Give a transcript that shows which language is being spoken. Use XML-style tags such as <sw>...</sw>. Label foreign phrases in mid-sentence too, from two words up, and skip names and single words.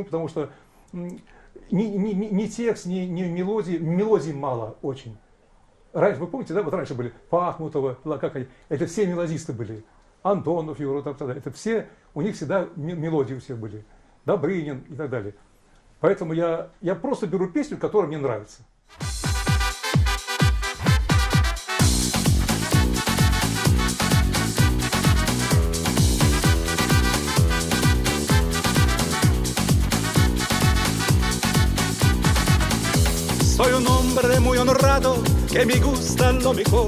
<ru>Потому что ни текст, ни мелодии мало очень. Раньше, вы помните, да, вот раньше были Пахмутова, как они, это все мелодисты были. Антонов, Юра, это все, у них всегда мелодии у всех были. Добрынин и так далее. Поэтому я просто беру песню, которая мне нравится.</ru> <es>Soy un hombre muy honrado, que me gusta lo mejor.</es>